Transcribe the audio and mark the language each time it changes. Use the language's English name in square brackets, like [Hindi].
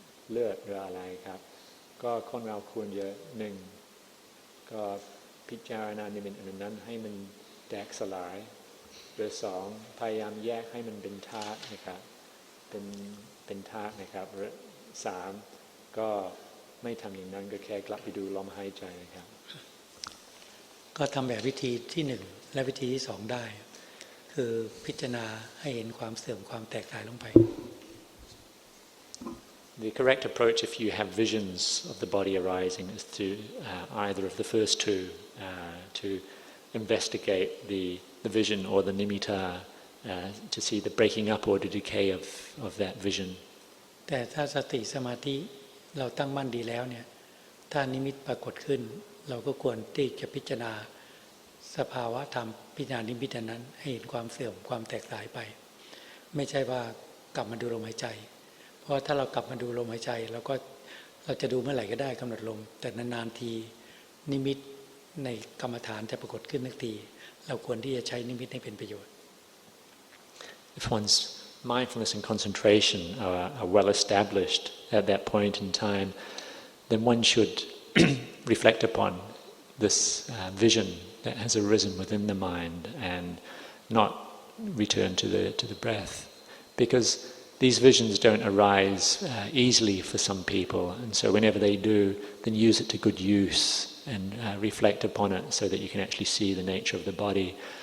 [Thai] เลือดหรืออะไรครับก็คนเราควรจะหนึ่งก็พิจารณานิมิตอันนั้นให้มันแตกสลายหรือสองพยายามแยกให้มันเป็นธาตุนะครับเป็นธาตุนะครับหรือสามก็ไม่ทำอย่างนั้นก็แค่กลับไปดูลมหายใจนะครับ ก็ทำแบบวิธีที่หนึ่งและวิธีที่สองได้คือพิจารณาให้เห็นความเสื่อมความแตกสลายลงไป [English] The correct approach, if you have visions of the body arising, is to either of the first two, to investigate the vision or the nimitta, to see the breaking up or the decay of that vision. [Thai] แต่ถ้าสติสมาธิเราตั้งมั่นดีแล้วเนี่ยถ้านิมิตปรากฏขึ้นเราก็ควรที่จะพิจารณาสภาวะธรรมพิจารณานิมิตนั้นให้เห็นความเสื่อมความแตกสลายไปไม่ใช่ว่ากลับมาดูลมหายใจเพราะถ้าเรากลับมาดูลมหายใจเราจะดูเมื่อไหร่ก็ได้กำหนดลมแต่นานๆทีนิมิต ในกรรมฐานจะปรากฏขึ้นทันทีเราควรที่จะใช้นิมิตให้เป็นประโยชน์ [English] If one's mindfulness and concentration are well established at that point in time, then one should reflect upon this vision that has arisen within the mind and not return to the breath, because these visions don't arise easily for some people, and so whenever they do, then use it to good use and reflect upon it so that you can actually see the nature of the body.